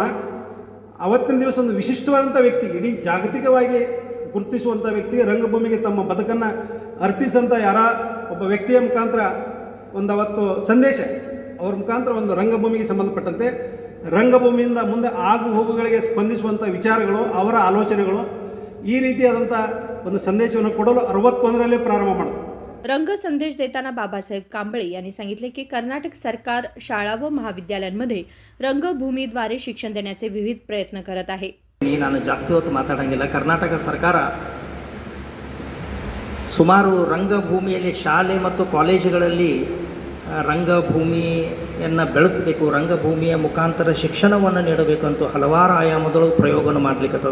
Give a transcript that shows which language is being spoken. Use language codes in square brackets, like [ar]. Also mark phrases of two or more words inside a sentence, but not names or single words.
[kn] ಅವತ್ತಿನ ದಿವಸ ಒಂದು ವಿಶಿಷ್ಟವಾದಂಥ ವ್ಯಕ್ತಿ, ಇಡೀ ಜಾಗತಿಕವಾಗಿ ಗುರುತಿಸುವಂಥ ವ್ಯಕ್ತಿ, ರಂಗಭೂಮಿಗೆ ತಮ್ಮ ಬದುಕನ್ನು ಅರ್ಪಿಸಿದಂಥ ಒಬ್ಬ ವ್ಯಕ್ತಿಯ ಮುಖಾಂತರ ಒಂದು ಅವತ್ತು ಸಂದೇಶ, ಅವ್ರ ಮುಖಾಂತರ ಒಂದು ರಂಗಭೂಮಿಗೆ ಸಂಬಂಧಪಟ್ಟಂತೆ ರಂಗಭೂಮಿಯಿಂದ ಮುಂದೆ ಆಗು ಹೋಗುಗಳಿಗೆ ಸ್ಪಂದಿಸುವಂಥ ವಿಚಾರಗಳು, ಅವರ ಆಲೋಚನೆಗಳು, ಈ ರೀತಿಯಾದಂಥ ಒಂದು संदेशವನ್ನು ಕೊಡಲು 61ರಲ್ಲಿ ಪ್ರಾರಂಭ ಮಾಡಿದ್ರು. [mr] रंग संदेश देताना बाबासाहेब कांबळे यांनी सांगितले की कर्नाटक सरकार शाळा व महाविद्यालयांमध्ये रंगभूमीद्वारे शिक्षण देण्याचे विविध प्रयत्न करत आहे. [kn] ನಾನು ಜಾಸ್ತಿ ಹೊತ್ತು ಮಾತಾಡಂಗಿಲ್ಲ. ಕರ್ನಾಟಕ ಸರ್ಕಾರ ಸುಮಾರು ರಂಗಭೂಮಿಯಲ್ಲಿ ಶಾಲೆ ಮತ್ತು ಕಾಲೇಜುಗಳಲ್ಲಿ ರಂಗಭೂಮಿಯನ್ನು ಬೆಳೆಸಬೇಕು, ರಂಗಭೂಮಿಯ ಮುಖಾಂತರ ಶಿಕ್ಷಣವನ್ನು ನೀಡಬೇಕಂತೂ ಹಲವಾರು ಆಯಾಮದೊಳಗೆ ಪ್ರಯೋಗವನ್ನು ಮಾಡಲಿಕ್ಕತ್ತದ.